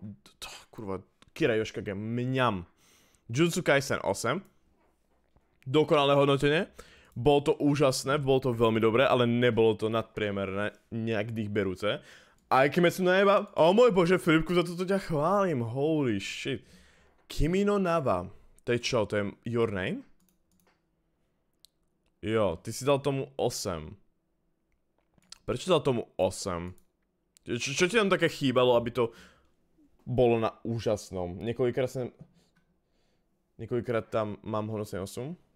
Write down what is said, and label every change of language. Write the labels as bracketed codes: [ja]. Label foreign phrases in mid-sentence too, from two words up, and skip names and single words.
[sk] Kurva, Kira Yoshikage, mňam. Jujutsu Kaisen 8. Dokonalé hodnotenie. Bolo to úžasné, bolo to veľmi dobré, ale nebolo to nadpriemerné, nejak dých berúce. Aj Kimetsu no Yaiba, o môj bože, Filipku, za toto ťa chválim, [en] holy shit. [sk] Kimi no Nawa, to je čo, to je Your Name? Jo, ty si dal tomu 8. Prečo dal tomu 8? Čo ti tam také chýbalo, aby to bolo na úžasnom? Niekoľkokrát tam mám hodnotenie 8.